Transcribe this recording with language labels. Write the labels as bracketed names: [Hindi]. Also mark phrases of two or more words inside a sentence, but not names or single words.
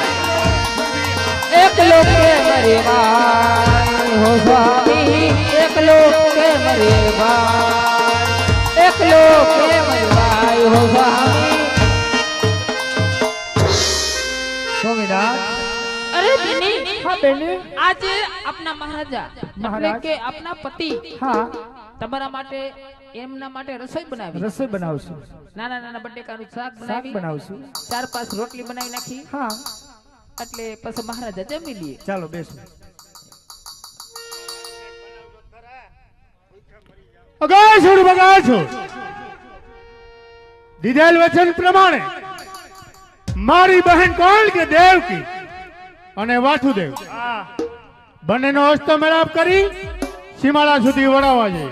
[Hindi] एक लोग के मरे भाई हो स्वामी एक लोग के मरे भाई एक लोग के मरे भाई हो स्वामी स्वामीनाथ अरे बेनी हाँ बेनी आज अपना महाराजा महाराज [Gujarati] એટલે કે આપના પતિ हाँ તમારા માટે એમના માટે રસોઈ બનાવી રસોઈ બનાવશું નાના નાના બટેકાનું શાક શાક બનાવી બનાવશું 4-5 રોટલી બનાવી નાખી હા એટલે પછી મહારાજા જમી લીએ ચાલો બેસો અગાસુર બગાસુર દીધેલ વચન પ્રમાણે મારી બહેન કોણ કે દેવકી અને વાસુદેવ બંનેનો હસ્તો મેળાપ કરી સીમાડા સુધી વળાવવા જોઈએ